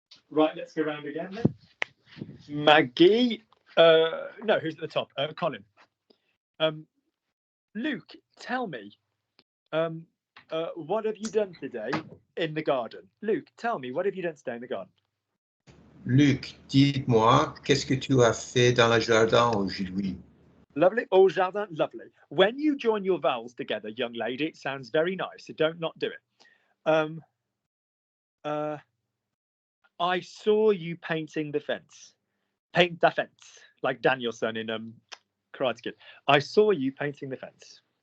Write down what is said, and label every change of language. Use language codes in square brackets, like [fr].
[en] Right, let's go around again then. Maggie. No, who's at the top? Colin. Luke, tell me, what have you done today in the garden? Luke, tell me, what have you done today in the garden? [fr] Luc, dis-moi, qu'est-ce que tu as fait dans le jardin aujourd'hui? [en] Lovely. [fr] Au jardin, [en] lovely. When you join your vowels together, young lady, it sounds very nice. So don't not do it. I saw you painting the fence. Paint the fence, like Danielson in Karate Kid. I saw you painting the fence.